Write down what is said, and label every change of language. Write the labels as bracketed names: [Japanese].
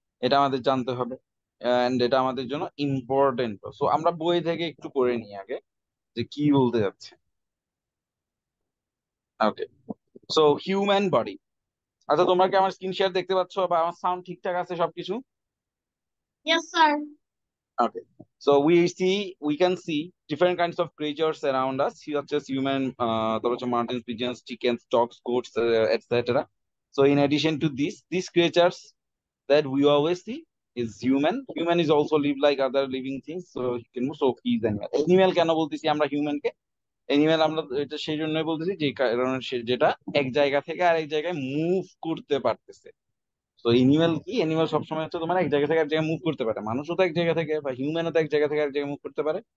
[Bangla] এটা আমাদের জানতে হবে, এন্ড এটা আমাদের জন্য ইম্পর্টেন্ট। সো আমরা বই থেকে একটু করে নিই আগে যে কি বলতে যাচ্ছে। ওকে, সো হিউম্যান বডি। আচ্ছা, তোমরা কি আমার স্ক্রিন শেয়ার দেখতে পাচ্ছ বা আমার সাউন্ড ঠিকঠাক আছে সবকিছু? [English] Yes, sir. Okay. So we can see different kinds of creatures around us, such as human, martins, pigeons, chickens, dogs, goats, etc. So in addition to these creatures that we always see is human. Human is also live like other living things. So he can move. So he is animal. [Bangla] Animal কেন বলতেছি আমরা human কে? Animal আমরা এটা সেই জন্যই বলতেছি যে কারণে যেটা এক জায়গা থেকে আরেক জায়গায় মুভ করতে পারতেছে। তো এনিম্যাল কি, এনিম্যাল সবসময় হচ্ছে তোমার এক জায়গা থেকে এক জায়গায় মুভ করতে পারে। মানুষও তো এক জায়গা থেকে, বা হিউম্যানও তো এক জায়গা থেকে এক জায়গায় মুভ করতে পারে।